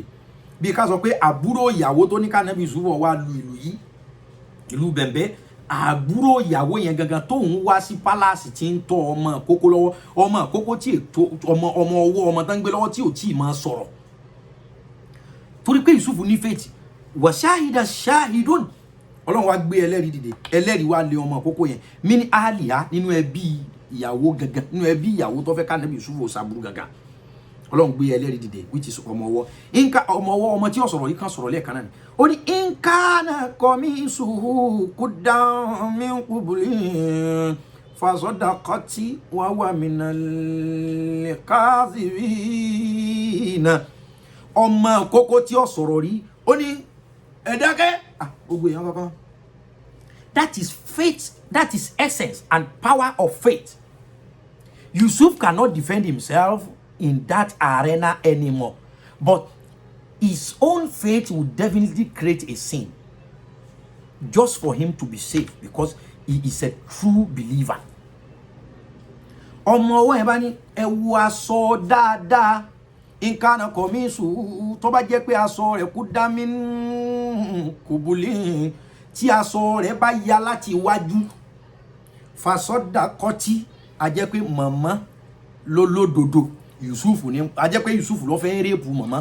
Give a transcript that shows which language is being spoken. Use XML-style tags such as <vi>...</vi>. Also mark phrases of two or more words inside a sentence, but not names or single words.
<yo>Bí ká sọ pé àbúrò ìyàwó tó ní ká Nábì Yusuf wá lu ìlú yìí, ìlú bẹ̀m̀bẹ́, àbúrò ìyàwó yẹn gangan tóun wá sí pálásì tí ń tọ́ ọmọ kókó lọ́wọ́, ọmọ kókó tí ètò ọmọ ọwọ́ ọmọ tán gbé lọ́wọ́ tí ò tí ì máa sọ̀rọ̀. Torí pé Yusuf ní faith,</yo> <ar>وشهد شاهد.</ar> <yo>Ọlọ́run wá gbé ẹlẹ́rìí dìde, ẹlẹ́rìí wá lé ọmọ kókó yẹn</yo> <ar>من أهلها,</ar> <yo>nínú ẹbí ìyàwó gangan, nínú ẹbí ìyàwó tó fẹ́ ká Nábì Yusuf ó ṣàbúrú gangan. Ọlọ́run gbé ẹlẹ́rìí dìde,</yo> <en>which is</en> <yo>ọmọ ọwọ́. Inka ọmọ ọwọ́, ọmọ tí ó sọ̀rọ̀ yìí kan sọ̀rọ̀ lẹ́ẹ̀kan náà ni. Ó ní</yo> <ar>إن كان قميصه قد من قبل فصدقت وهو من الكاذبين.</ar> <yo>Ọmọ kókó tí ó sọ̀rọ̀ rí, ó ní ẹ dákẹ́. Gbogbo èèyàn kankan.</yo> <en>That is faith, that is essence and power of faith. Yusuf cannot defend himself in that arena anymore, but his own faith will definitely create a sin just for him to be safe, because he is a true believer.</en> <yo>Ọmọ ọwọ́ ẹ̀ bá ní ẹ wo aṣọ dáadáa,</yo> <ar>إن كان قميصه,</ar> <yo>tó bá jẹ́ pé aṣọ rẹ̀</yo> <ar>قد من قبل,</ar> <yo>tí aṣọ rẹ̀ bá ya láti iwájú, fasaddaqati, a jẹ́ pé màmá lólódodo Yusuf ni, a jẹ́ pé Yusuf ló fẹ́ rẹ́pù màmá.</yo>